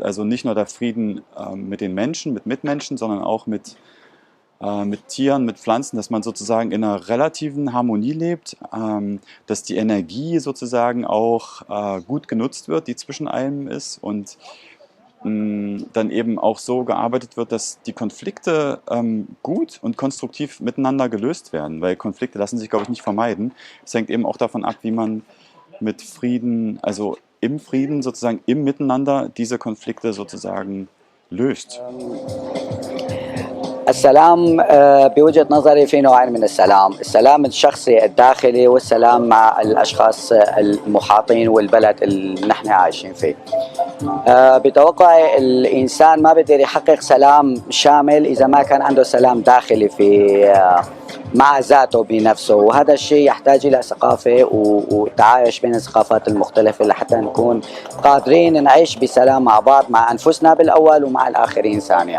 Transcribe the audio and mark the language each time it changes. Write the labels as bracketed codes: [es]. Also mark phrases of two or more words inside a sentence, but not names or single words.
[de] Also nicht nur der Frieden mit den Menschen, mit Mitmenschen, sondern auch mit Tieren, mit Pflanzen, dass man sozusagen in einer relativen Harmonie lebt, dass die Energie sozusagen auch gut genutzt wird, die zwischen einem ist und dann eben auch so gearbeitet wird, dass die Konflikte gut und konstruktiv miteinander gelöst werden, weil Konflikte lassen sich, glaube ich, nicht vermeiden. Es hängt eben auch davon ab, wie man mit Frieden, also im Frieden sozusagen, im Miteinander diese Konflikte sozusagen löst. [ar] السلام بوجهة نظري في نوعين من السلام الشخصي الداخلي والسلام مع الأشخاص المحاطين والبلد اللي نحن عايشين فيه. بتوقعي الإنسان ما بيقدر يحقق سلام شامل إذا ما كان عنده سلام داخلي مع ذاته بنفسه، وهذا الشيء يحتاج إلى ثقافة وتعايش بين الثقافات المختلفة لحتى نكون قادرين نعيش بسلام مع بعض، مع أنفسنا بالأول ومع الآخرين ثانيا.